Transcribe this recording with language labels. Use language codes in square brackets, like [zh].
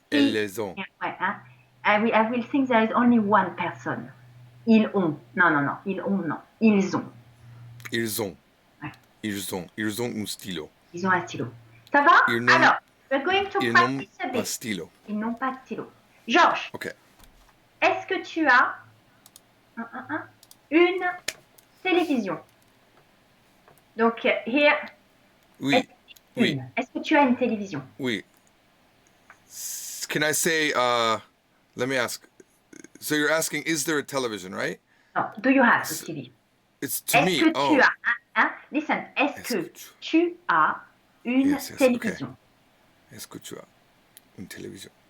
[fr] elles ont. [en] I will think there is only one person. [fr] Ils ont. Non. Ils ont, non. Ils ont. Ils ont. Ouais. Ils ont un stylo. Ils ont un stylo. Ça va? [en] Alors, we're going to practice a bit. [fr] Stylo. Ils n'ont pas de stylo. Georges. [en] Okay. [fr] Est-ce que tu as une télévision? [en] Donc, here. [fr] Oui. Oui. Est-ce que tu as une télévision? [en] Oui. Can I say, let me ask. So you're asking, is there a television, right? No, do you have a TV? It's to me. [fr] Est-ce que tu as, listen, est-ce que tu as une télévision? [en] Okay. [fr] Est-ce que tu as une télévision?